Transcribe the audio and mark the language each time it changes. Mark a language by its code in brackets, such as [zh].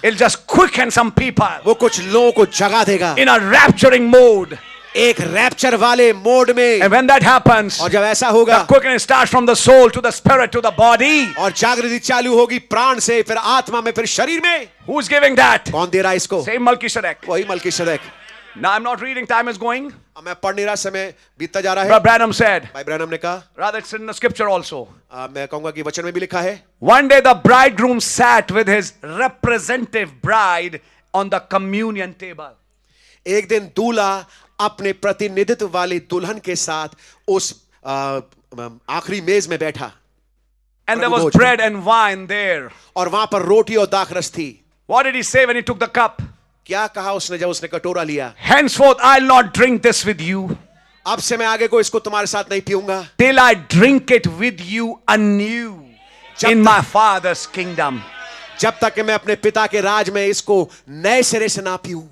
[en] it'll just quicken some people [hi] वो कुछ लोगों को जगा देगा [en] in a rapturing mode. [hi] एक रैप्चर वाले मोड में। [en] And when that happens, [hi] और जब ऐसा होगा, [en] the quickening starts from the soul to the spirit to the body. [hi] और जागृति चालू होगी प्राण से, फिर आत्मा में, फिर शरीर में। [en] Who's giving that? [hi] कौन दे रहा है इसको? [en] Same Melchizedek. [hi] वही मलकीशेदेक। [en] Now I'm not reading, time is going. [hi] अब मैं पढ़ नहीं रहा, समय बीतता जा रहा है। [en] Brother Branham said, [hi] भाई ब्रैनम ने कहा, [en] rather it's in the scripture also. [hi] मैं कहूंगा कि वचन में भी लिखा है, [en] One day the bridegroom sat with his representative bride on the communion table. [hi] एक दिन दूल्हा अपने प्रतिनिधित्व वाली दुल्हन के साथ उस आखिरी मेज में बैठा, [en] And there was [hi] प्रभु भोज में। [en] bread and wine there. [hi] और वहां पर रोटी और दाखरस थी। [en] What did he say when he took the cup? [hi] क्या कहा उसने जब उसने कटोरा लिया? [en] Henceforth I'll not drink this with you [hi] अब से मैं आगे को इसको तुम्हारे साथ नहीं पीऊंगा, [en] till I drink it with you anew in my Father's kingdom. [hi] जब तक कि मैं अपने पिता के राज में इसको नए सिरे से ना पीऊं।